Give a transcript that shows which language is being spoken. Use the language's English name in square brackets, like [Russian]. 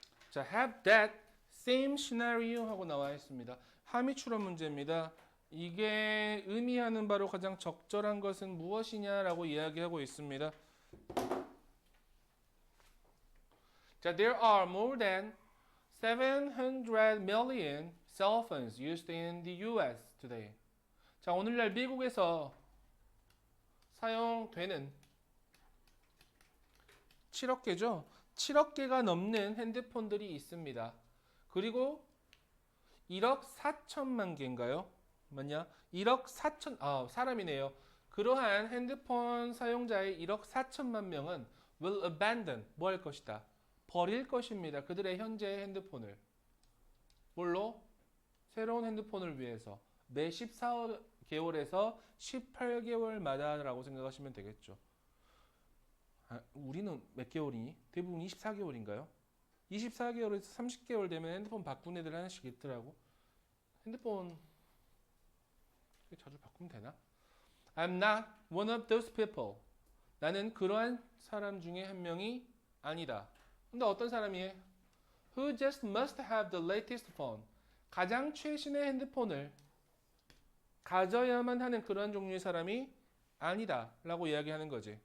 [Korean] 자, [English] have that same scenario [Korean] 하고 나와 있습니다. 함의 추론 문제입니다. 이게 의미하는 바로 가장 적절한 것은 무엇이냐라고 이야기하고 있습니다. [English] 자, there are more than 700 million cell phones used in the US today. [Korean] 자, 오늘날 미국에서 사용되는 7억 개죠. 7억 개가 넘는 핸드폰들이 있습니다. 그리고 1억 4천만 개인가요? 맞냐? 1억 4천, 사람이네요. 그러한 핸드폰 사용자의 1억 4천만 명은 [English] will abandon, [Korean] 뭐 할 것이다? 버릴 것입니다. 그들의 현재의 핸드폰을. 뭘로? 새로운 핸드폰을 위해서. 매 14개월에서 18개월마다라고 생각하시면 되겠죠. 우리는 몇 개월이니? 대부분 24개월인가요? 24개월에서 30개월 되면 핸드폰 바꾼 애들 하나씩 있더라고. 핸드폰 자주 바꾸면 되나? [English] I'm not one of those people. [Korean] 나는 그러한 사람 중에 한 명이 아니다. 근데 어떤 사람이에요? [English] Who just must have the latest phone. [Korean] 가장 최신의 핸드폰을 가져야만 하는 그러한 종류의 사람이 아니다 라고 이야기하는 거지.